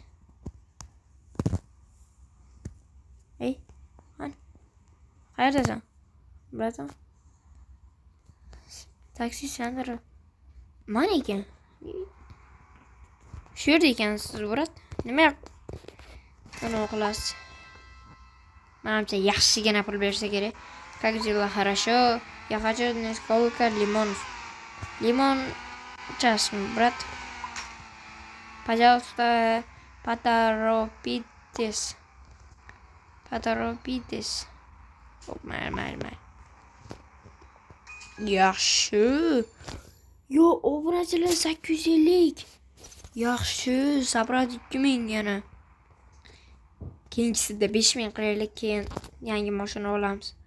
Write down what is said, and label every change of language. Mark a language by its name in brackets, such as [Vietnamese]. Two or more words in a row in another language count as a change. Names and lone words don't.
[Uzbek] Ey, qayerdasan? Bratam. Taksi center. Mana ekan. Shu yerda ekansiz, brat. Nima qana qilasiz? Menimcha yaxshigina pul bersa kerak. [Russian] Как дела? Хорошо. Я хочу несколько лимонов. Лимон час, брат. Пожалуйста, поторопитесь. [Uzbek] Mayli. Yaxshi. Yo, obunachilar 850. Yaxshi, sabrat 2000 yana. Keyingisida 5000 qilaylik, keyin yangi mashina olamiz.